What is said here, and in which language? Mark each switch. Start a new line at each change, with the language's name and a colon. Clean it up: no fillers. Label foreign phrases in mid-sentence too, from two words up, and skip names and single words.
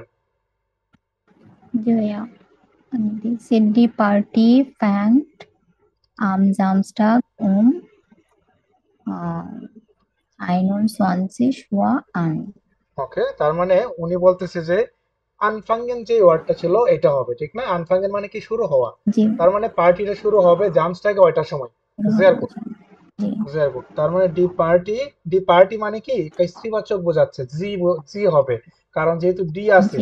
Bangla: জি ভাইয়া।
German: Sind die Party fängt am Samstag um 21 Uhr an?
Bangla: ওকে, তার মানে উনি বলতেছে যে আনফাঙ্গেন যে ওয়ার্ডটা ছিল এটা হবে, ঠিক না? আনফাঙ্গেন মানে কি শুরু হওয়া, জি। তার মানে পার্টিটা শুরু হবে জামসটাকে ওইটার সময়।
German: sehr gut,
Bangla: জি।
German: sehr gut.
Bangla: তার মানে
German: die Party, die Party
Bangla: মানে কি এটা স্ত্রীবাচক বোঝাচ্ছে, জি জি হবে, কারণ যেহেতু ডি আছে,